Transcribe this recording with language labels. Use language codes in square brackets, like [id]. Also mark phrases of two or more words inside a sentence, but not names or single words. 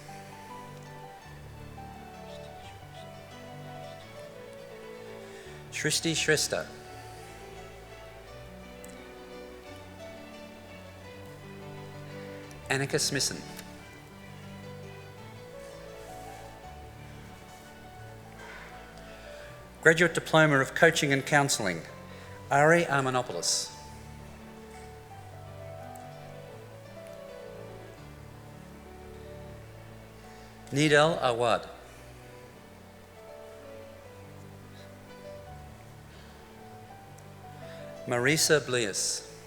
[en] Shristi Shrestha. Annika Smisson. Graduate Diploma of Coaching and Counselling, Ari Armanopoulos. Nidal Awad. Marisa Blias.